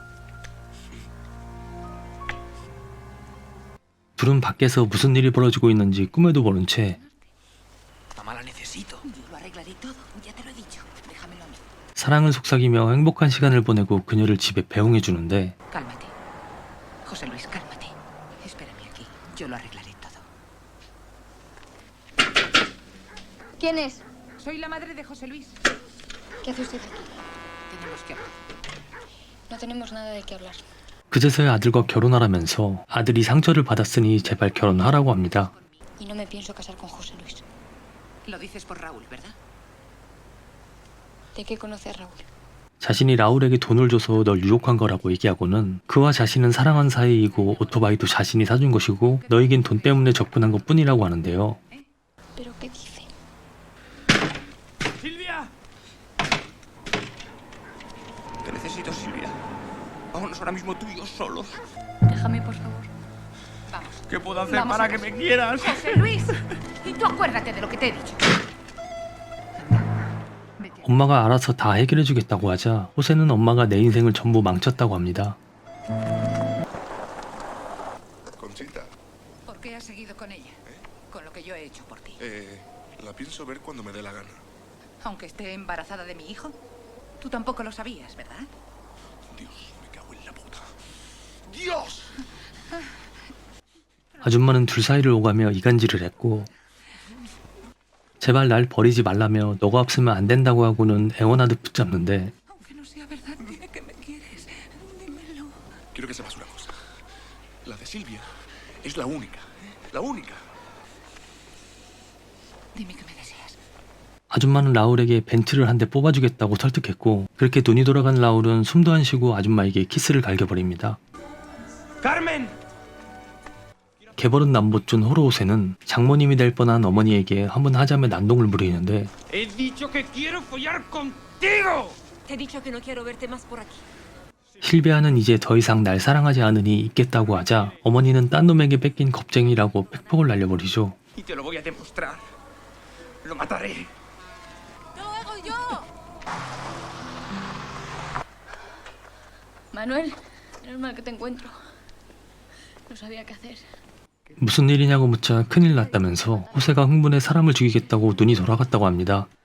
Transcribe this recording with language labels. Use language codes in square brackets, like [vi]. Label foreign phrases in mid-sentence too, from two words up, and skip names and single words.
[ko] 둘은 밖에서 무슨 일이 벌어지고 있는지 꿈에도 모른 채 [es] Mamá, la necesito. Yo lo arreglaré todo, ya te lo he dicho. Déjamelo a mí. [ko] 사랑을 속삭이며 행복한 시간을 보내고 그녀를 집에 배웅해 주는데 [es] Cálmate. José Luis, cálmate. Espérame aquí. Yo lo arreglaré todo. ¿Quién es? Soy la madre de José Luis. ¿Qué hace usted aquí? Tenemos que hablar. No tenemos nada de qué hablar. [ko] 그제서야 아들과 결혼하라면서 아들이 상처를 받았으니 제발 결혼하라고 합니다. [es] Y no me pienso casar con José Luis. Lo dices por Raúl, ¿verdad? ¿De qué conoce a Raúl? [ko] 자신이 라울에게 돈을 줘서 널 유혹한 거라고 얘기하고는 그와 자신은 사랑한 사이이고 오토바이도 자신이 사준 것이고 너에겐 돈 때문에 접근한 것뿐이라고 하는데요. [es] ¿Pero qué dice? ¡Silvia! Te necesito, Silvia. Vámonos ahora mismo tú y yo solos. Déjame, por favor. Vamos. ¿Qué puedo hacer Vamos para a que ver. me quieras? José Luis. Y tú acuérdate de lo que te he dicho. Vete. [ko] 엄마가 알아서 다 해결해 주겠다고 하자 호세는 엄마가 내 인생을 전부 망쳤다고 합니다. [es] Conchita, ¿Por qué has seguido con ella? Con lo que yo he hecho por ti. la pienso ver cuando me dé la gana. Aunque esté embarazada de mi hijo, tú tampoco lo sabías, ¿verdad? Dios, me cago en la puta. ¡Dios! [ko] 아줌마는 둘 sa이를 오가며 이간질을 했고 제발 날 버리지 말라며 너가 없으면 안 된다고 하고는 애원하듯 붙잡는데 [es] Aunque no sea verdad, dime que me quieres. Dímelo. Quiero que sepas una cosa. La de Silvia es la única. La única. Dime que me deseas. [ko] 아줌마는 라울에게 벤츠를 한 대 뽑아주겠다고 설득했고 그렇게 눈이 돌아간 라울은 숨도 안 쉬고 아줌마에게 키스를 갈겨버립니다. [es] ¡Carmen! [ko] 개버릇 남보준 호로호세는 장모님이 될 뻔한 어머니에게 한번 하자며 난동을 부리는데 [es] ¡He dicho que quiero follar contigo! Te he dicho que no quiero verte más por aquí. [ko] 실비아는 이제 더 이상 날 사랑하지 않으니 있겠다고 하자 어머니는 딴 놈에게 뺏긴 겁쟁이라고 팩폭을 날려버리죠. [es] Y te lo voy a demostrar. Lo mataré. ¡Te lo hago yo! Manuel, menos mal que te encuentro. No sabía qué hacer. [ko] 무슨 일이냐고 묻자 큰일 났다면서 호세가 흥분해 사람을 죽이겠다고 눈이 돌아갔다고 합니다.